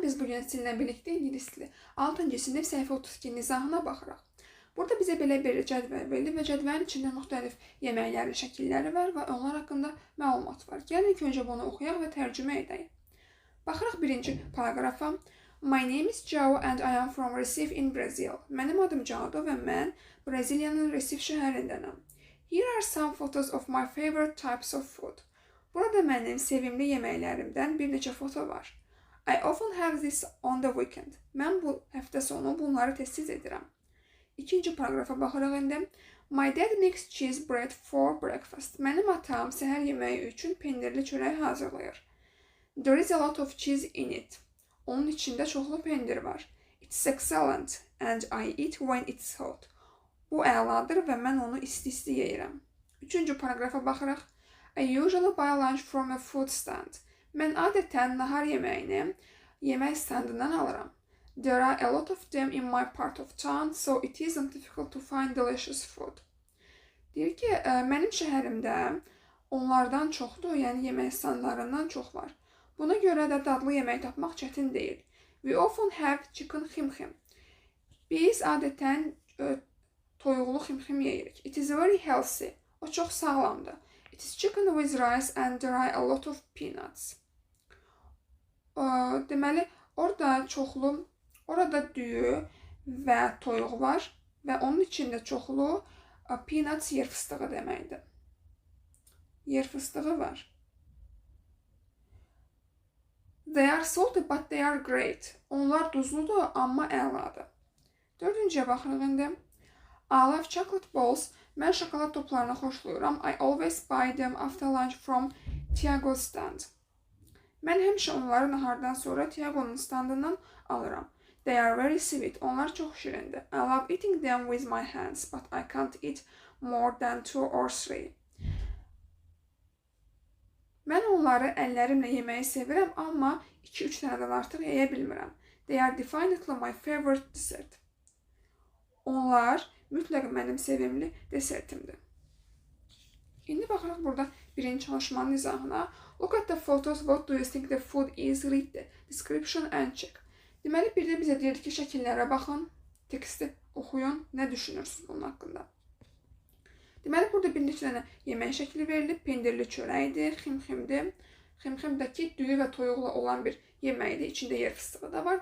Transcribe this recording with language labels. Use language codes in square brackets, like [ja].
[az] Biz bugün sizinlə birlikdə ingilis dili 6-cı sinif səhifə 32 nizahına baxırıq. Burada bizə belə bir cədvəl verilib və cədvəlin içində müxtəlif yeməklərin şəkilləri var və onlar haqqında məlumat var. Gəlin ilk öncə bunu oxuyaq və tərcümə edək. Baxırıq birinci paragrafa. [en] My name is Joe and I am from Recife in Brazil. [az] Mənim adım Joe və mən Braziliyanın Recife şəhərindənəm. [en] Here are some photos of my favorite types of food. [az] Burada mənim sevimli yeməklərimdən bir neçə foto var. [en] I often have this on the weekend. [az] Mən bu həftə sonu bunları tez-tez edirəm. İkinci paragrafa baxırıq indi. [en] My dad makes cheese bread for breakfast. [az] Mənim atam səhər yeməyi üçün pendirli çörək hazırlayır. [en] There is a lot of cheese in it. [az] Onun içində çoxlu pendir var. [en] It's excellent and I eat when it's hot. [az] Bu əladır və mən onu isti-isti yeyirəm. Üçüncü paragrafa baxırıq. [en] I usually buy lunch from a food stand. [az] Mən adətən nahar yeməyini yemək standından alıram. [en] There are a lot of them in my part of town, so it isn't difficult to find delicious food. [az] Deyir ki, mənim şəhərimdə onlardan çoxdur, yəni yemək standlarından çox var. Buna görə də dadlı yemək tapmaq çətin deyil. [en] We often have chicken ximxim. [az] Biz adətən toyuqlu ximxim yeyirik. [en] It is very healthy. [az] O çox sağlamdır. [en] It is chicken with rice and there are a lot of peanuts. [az] Deməli, orada düyü və toyuq var və onun içində çoxlu peanuts yer fıstığı deməkdir. Yer fıstığı var. [en] They are salty but they are great. [az] Onlar duzludur, amma əladır. Dördüncüyə baxırıq indi. [en] I love chocolate balls. [az] Mən şokolad toplarını xoşlayıram. [en] I always buy them after lunch from Tiago's stand. [az] Mən həmişə onları nahardan sonra Tiago'nun standından alıram. [en] They are very sweet. [az] Onlar çox şirindir. [en] I love eating them with my hands, but I can't eat more than 2 or 3. [az] Mən onları əllərimlə yeməyi sevirəm, amma 2-3 dənədən artıq yeyə bilmirəm. [en] They are definitely my favorite dessert. [az] Onlar mütləq mənim sevimli desertimdir. İndi baxırıq burada birinci çalışmanın izahına. [en] Look at the photos. What do you think the food is? Read the description and check. [az] Deməli, bir də bizə deyir ki, şəkillərə baxın, teksti oxuyun, nə düşünürsünüz bunun haqqında. Deməli, burada bir neçə dənə yemək şəkli verilib. Pendirli çörəkdir, ximximdir. Ximximdəki düyü və toyuqla olan bir yeməkdir. İçində yer fıstığı da var.